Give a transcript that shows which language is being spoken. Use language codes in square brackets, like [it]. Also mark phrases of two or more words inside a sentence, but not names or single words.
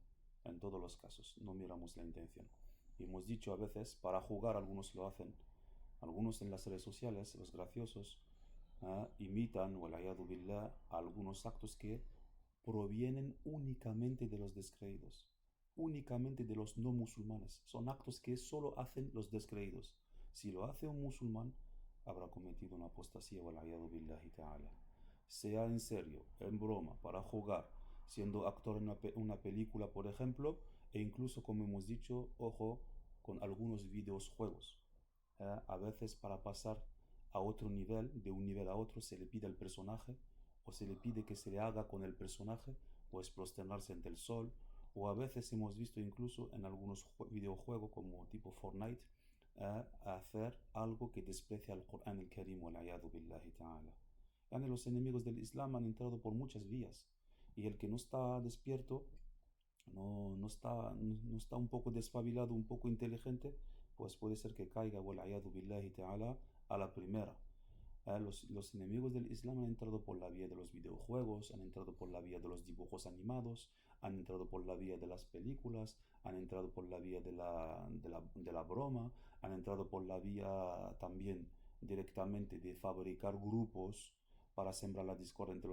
[es] En todos los casos, no miramos la intención. Y hemos dicho a veces, para jugar, algunos lo hacen, algunos en las redes sociales, los graciosos, imitan, billah, algunos actos que provienen únicamente de los descreídos, únicamente de los no musulmanes. Son actos que solo hacen los descreídos. Si lo hace un musulmán, habrá cometido una apostasía, [ar] بالله تعالى. [es] Sea en serio, en broma, para jugar, siendo actor en una película, por ejemplo, e incluso, como hemos dicho, ojo, con algunos videojuegos. A veces para pasar a otro nivel, de un nivel a otro, se le pide al personaje o se le pide que se le haga con el personaje, pues prosternarse ante el sol, o a veces hemos visto incluso en algunos videojuegos como tipo Fortnite, a hacer algo que desprecia al Corán el Karim [ar] والعياذ بالله تعالى. [es] Yani los enemigos del Islam han entrado por muchas vías y el que no está despierto, no está un poco despabilado, un poco inteligente, pues puede ser que caiga [ar] والعياذ بالله تعالى [es] a la primera. Los enemigos del Islam han entrado por la vía de los videojuegos, han entrado por la vía de los dibujos animados, han entrado por la vía de las películas, han entrado por la vía de la broma, han entrado por la vía también directamente de fabricar grupos para sembrar la discordia entre